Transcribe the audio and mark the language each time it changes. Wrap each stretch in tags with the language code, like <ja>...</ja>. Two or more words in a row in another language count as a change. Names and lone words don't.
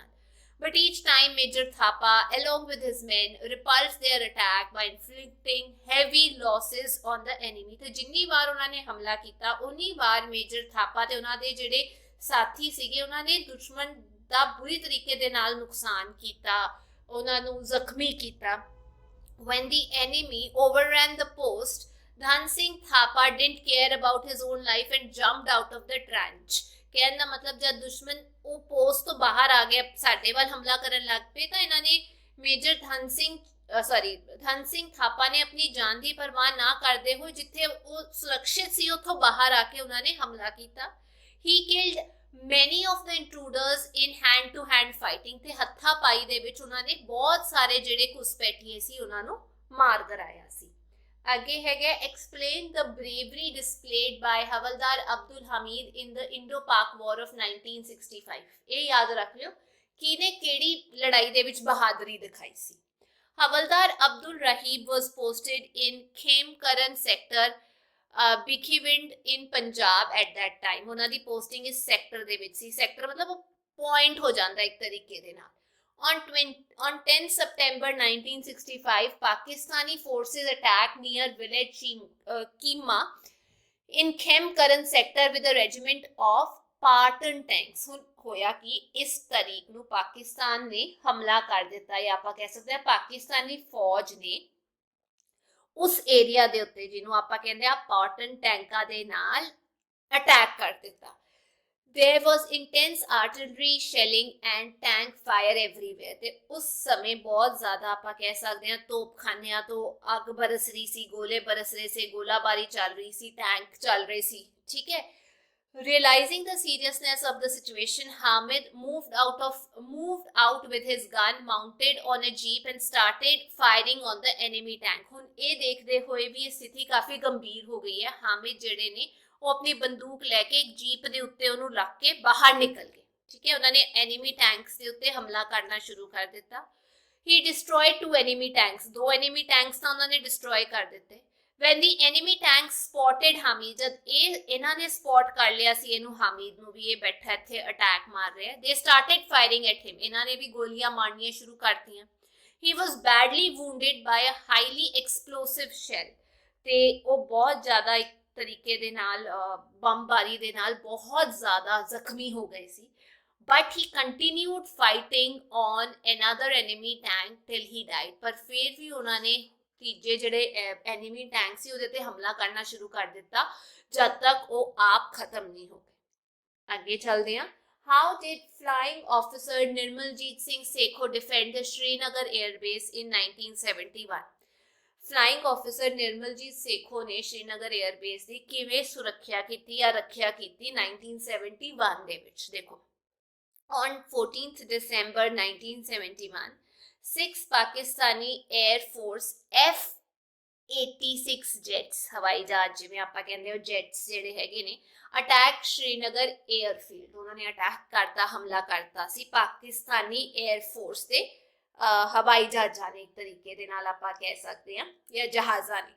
<en>But each time Major Thapa along with his men repulsed their attack by inflicting heavy losses on the enemy,</en> <pa>ਤੇ ਜਿੰਨੀ ਵਾਰ ਉਹਨਾਂ ਨੇ ਹਮਲਾ ਕੀਤਾ ਉਨੀ ਵਾਰ ਮੇਜਰ ਥਾਪਾ ਤੇ ਉਹਨਾਂ ਦੇ ਜਿਹੜੇ ਸਾਥੀ ਸੀਗੇ ਉਹਨਾਂ ਨੇ ਦੁਸ਼ਮਣ ਦਾ ਬੁਰੀ ਤਰੀਕੇ ਦੇ ਨਾਲ ਨੁਕਸਾਨ ਕੀਤਾ, ਉਹਨਾਂ ਨੂੰ ਜ਼ਖਮੀ ਕੀਤਾ।</pa> <en>When the enemy overran the post, Dhan Singh Thapa didn't care about his own life and jumped out of the trench।</en> <pa>ਕਹਿਣ ਦਾ ਮਤਲਬ ਜਦ ਦੁਸ਼ਮਣ ਉਹ ਪੋਸਟ ਤੋਂ ਬਾਹਰ ਆ ਗਏ ਸਾਡੇ ਵੱਲ ਹਮਲਾ ਕਰਨ ਲੱਗ ਪਏ ਤਾਂ ਇਹਨਾਂ ਨੇ ਮੇਜਰ ਧਨ ਸਿੰਘ ਥਾਪਾ ਨੇ ਆਪਣੀ ਜਾਨ ਦੀ ਪਰਵਾਹ ਨਾ ਕਰਦੇ ਹੋਏ ਜਿੱਥੇ ਉਹ ਸੁਰੱਖਿਅਤ ਸੀ ਉੱਥੋਂ ਬਾਹਰ ਆ ਕੇ ਉਹਨਾਂ ਨੇ ਹਮਲਾ ਕੀਤਾ।</pa> <en>he killed many of the intruders in hand to hand fighting,</en> <pa>ਤੇ ਹੱਥਾ ਪਾਈ ਦੇ ਵਿੱਚ ਉਹਨਾਂ ਨੇ ਬਹੁਤ ਸਾਰੇ ਜਿਹੜੇ ਘੁਸਪੈਠੀਏ ਸੀ ਉਹਨਾਂ ਨੂੰ ਮਾਰ ਕਰਾਇਆ ਸੀ। ਅੱਗੇ ਹੈਗਾ</pa> <en>explain the bravery displayed by ਹਵਲਦਾਰ ਅਬਦੁਲ ਹਮੀਦ in the Indo-Pak War of 1965।</en> <pa>ਇਹ ਯਾਦ ਰੱਖ ਲਿਓ ਕਿਹਨੇ ਕਿਹੜੀ ਲੜਾਈ ਦੇ ਵਿੱਚ ਬਹਾਦਰੀ ਦਿਖਾਈ ਸੀ।</pa> <en>ਹਵਲਦਾਰ ਅਬਦੁਲ ਰਹੀਬ was posted in ਖੇਮਕਰਨ sector ਬਿਖੀਵਿੰਡ in ਪੰਜਾਬ at that time।</en> <pa>ਉਹਨਾਂ ਦੀ ਪੋਸਟਿੰਗ ਇਸ ਸੈਕਟਰ ਦੇ ਵਿੱਚ ਸੀ, ਸੈਕਟਰ ਮਤਲਬ ਪੁਆਇੰਟ ਹੋ ਜਾਂਦਾ ਇੱਕ ਤਰੀਕੇ ਦੇ ਨਾਲ।</pa> <en>On 10 September 1965, Pakistani forces attacked near village Keema in Khemkaran sector with a regiment of Spartan tanks।</en> <pa>ਹੁਣ ਹੋਇਆ ਕਿ ਇਸ ਤਾਰੀਖ ਨੂੰ ਪਾਕਿਸਤਾਨ ਨੇ ਹਮਲਾ ਕਰ ਦਿੱਤਾ ਜਾਂ ਆਪਾਂ ਕਹਿ ਸਕਦੇ ਹਾਂ ਪਾਕਿਸਤਾਨੀ ਫੌਜ ਨੇ ਉਸ ਏਰੀਆ ਦੇ ਉੱਤੇ ਜਿਹਨੂੰ ਆਪਾਂ ਕਹਿੰਦੇ ਆ ਸਪਾਰਟਨ ਟੈਂਕਾਂ ਦੇ ਨਾਲ ਅਟੈਕ ਕਰ ਦਿੱਤਾ।</pa> <en>There was intense artillery shelling and tank fire everywhere,</en> <pa>ਤੇ ਉਸ ਸਮੇਂ ਬਹੁਤ ਜ਼ਿਆਦਾ ਆਪਾਂ ਕਹਿ ਸਕਦੇ ਹਾਂ ਤੋਪਖਾਨਿਆਂ ਤੋਂ ਅੱਗ ਬਰਸ ਰਹੀ ਸੀ, ਗੋਲੇ ਬਰਸ ਰਹੇ ਸੀ, ਗੋਲਾਬਾਰੀ ਚੱਲ ਰਹੀ ਸੀ, ਟੈਂਕ ਚੱਲ ਰਹੇ ਸੀ, ਠੀਕ ਹੈ।</pa> <en>Realizing the seriousness of the situation, Hamid moved out with his gun mounted on a jeep and started firing on the enemy tank।</en> <pa>ਹੁਣ ਇਹ ਦੇਖਦੇ ਹੋਏ ਵੀ ਇਹ ਸਥਿਤੀ ਕਾਫੀ ਗੰਭੀਰ ਹੋ ਗਈ ਹੈ, ਹਾਮਿਦ ਜਿਹੜੇ ਨੇ ਉਹ ਆਪਣੀ ਬੰਦੂਕ ਲੈ ਕੇ ਇੱਕ ਜੀਪ ਦੇ ਉੱਤੇ ਉਹਨੂੰ ਰੱਖ ਕੇ ਬਾਹਰ ਨਿਕਲ ਗਏ, ਠੀਕ ਹੈ। ਉਹਨਾਂ ਨੇ</pa> <en>enemy tanks</en> <pa>ਦੇ ਉੱਤੇ ਹਮਲਾ ਕਰਨਾ ਸ਼ੁਰੂ ਕਰ ਦਿੱਤਾ।</pa> <en>he destroyed 2 enemy tanks,</en> <pa>2</pa> <en>enemy tanks</en> <pa>ਤਾਂ ਉਹਨਾਂ ਨੇ ਡਿਸਟਰੋਏ ਕਰ ਦਿੱਤੇ।</pa> <en>when the enemy tanks spotted Hamid,</en> <pa>ਜਦ ਇਹਨਾਂ ਨੇ ਸਪੌਟ ਕਰ ਲਿਆ ਸੀ ਇਹਨੂੰ ਹਾਮਿਦ ਨੂੰ ਵੀ ਇਹ ਬੈਠਾ ਇੱਥੇ ਅਟੈਕ ਮਾਰ ਰਿਹਾ,</pa> <en>they started firing at him,</en> <pa>ਇਹਨਾਂ ਨੇ ਵੀ ਗੋਲੀਆਂ ਮਾਰਨੀਆਂ ਸ਼ੁਰੂ ਕਰਤੀਆਂ।</pa> <en>he was badly wounded by a highly explosive shell,</en> <pa>ਤੇ ਉਹ ਬਹੁਤ ਜ਼ਿਆਦਾ ਇੱਕ ਤਰੀਕੇ ਦੇ ਨਾਲ ਬੰਬਾਰੀ ਦੇ ਨਾਲ ਬਹੁਤ ਜ਼ਿਆਦਾ ਜ਼ਖਮੀ ਹੋ ਗਏ ਸੀ।</pa> <en>but he continued fighting on another enemy tank till he died,</en> <pa>ਪਰ ਫਿਰ ਵੀ ਉਹਨਾਂ ਨੇ ਤੀਜੇ ਜਿਹੜੇ ਐਨੀਮੀ ਟੈਂਕ ਸੀ ਉਹਦੇ ਤੇ ਹਮਲਾ ਕਰਨਾ ਸ਼ੁਰੂ ਕਰ ਦਿੱਤਾ ਜਦ ਤੱਕ ਉਹ ਆਪ ਖਤਮ ਨਹੀਂ ਹੋ ਗਏ। ਅੱਗੇ ਚੱਲਦੇ ਹਾਂ।</pa> <en>How did flying officer Nirmaljeet Singh Sekho defend the Srinagar Air Base in 1971? flying officer</en> <pa>ਨਿਰਮਲਜੀਤ ਸੇਖੋ ਨੇ ਸ਼੍ਰੀਨਗਰ 에ਅਰਬੇਸ ਦੀ ਕਿਵੇਂ ਸੁਰੱਖਿਆ ਕੀਤੀ ਜਾਂ ਰੱਖਿਆ ਕੀਤੀ 1971 ਦੇ ਵਿੱਚ। ਦੇਖੋ,</pa> <en>on 14th December 1971, 6 Pakistani Air Force F-86 jets,</en> <pa>ਹਵਾਈ ਜਹਾਜ਼ ਜਿਵੇਂ ਆਪਾਂ ਕਹਿੰਦੇ ਹੋ ਜੈਟਸ ਜਿਹੜੇ ਹੈਗੇ ਨੇ,</pa> <en>attack Srinagar airfield,</en> <pa>ਉਹਨਾਂ ਨੇ ਅਟੈਕ ਕਰਤਾ, ਹਮਲਾ ਕਰਤਾ ਸੀ ਪਾਕਿਸਤਾਨੀ 에ਅਰ ਫੋਰਸ ਦੇ ਹਵਾਈ ਜਹਾਜ਼ਾਂ ਨੇ, ਇੱਕ ਤਰੀਕੇ ਦੇ ਨਾਲ ਆਪਾਂ ਕਹਿ ਸਕਦੇ ਹਾਂ, ਜਾਂ ਜਹਾਜ਼ਾਂ ਨੇ।</pa>